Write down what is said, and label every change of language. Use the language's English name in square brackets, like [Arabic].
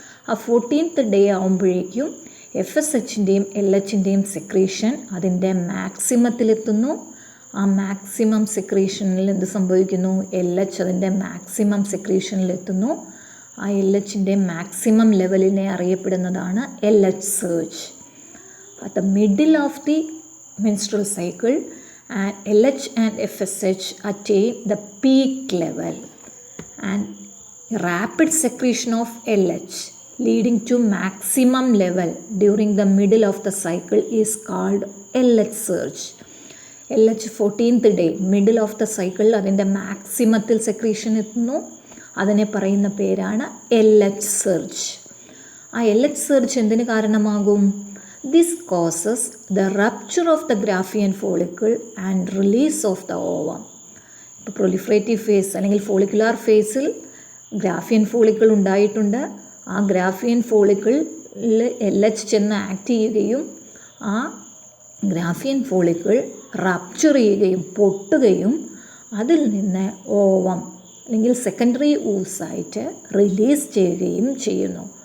[Malayalam] ആ 14th day ആകുമ്പോഴേക്കും FSHൻ്റെയും LHൻ്റെയും secretion അതിൻ്റെ മാക്സിമത്തിലെത്തുന്നു. ആ മാക്സിമം സെക്രീഷനിൽ എന്ത് സംഭവിക്കുന്നു? LH അതിൻ്റെ മാക്സിമം സെക്രീഷനിലെത്തുന്നു. ആ LHൻ്റെ maximum ലെവലിനെ അറിയപ്പെടുന്നതാണ് LH surge. [English] At the middle of the menstrual cycle, and LH and FSH attain the peak level, and rapid secretion of LH leading to maximum level during the middle of the cycle is called LH surge. [Malayalam] LH 14th day, [English] middle of the cycle, [Malayalam] അതിൻ്റെ മാക്സിമത്തിൽ secretion എത്തുന്നു. അതിനെ പറയുന്ന പേരാണ് LH surge. ആ LH surge എന്തിന് കാരണമാകും? [English] This causes the rupture of the Graafian follicle and release of the ovum. [Malayalam] ഇപ്പോൾ proliferative face അല്ലെങ്കിൽ ഫോളിക്കുലാർ ഫേസിൽ ഗ്രാഫിയൻ ഫോളിക്കിൾ ഉണ്ടായിട്ടുണ്ട്. ആ ഗ്രാഫിയൻ ഫോളിക്കിളിൽ LH ചെന്ന് ആക്ട് ചെയ്യുകയും ആ ഗ്രാഫിയൻ ഫോളിക്കിൾ റപ്ചർ ചെയ്യുകയും പൊട്ടുകയും അതിൽ നിന്ന് ഓവം അല്ലെങ്കിൽ സെക്കൻഡറി ഊസായിട്ട് റിലീസ് ചെയ്യുകയും ചെയ്യുന്നു.